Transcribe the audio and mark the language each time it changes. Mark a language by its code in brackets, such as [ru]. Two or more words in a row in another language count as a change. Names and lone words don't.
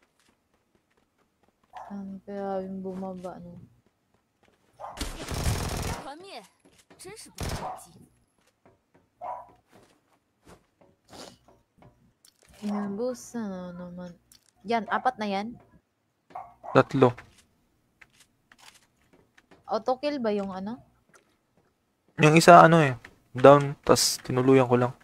[tl] Saan kaya yung bumaba, no? [zh] 团灭，真是不着急。 [tl] Inubos na naman. Yan, apat na yan. 3. Autokill ba yung ano? Yung isa ano eh, down, tas tinuluyan ko lang.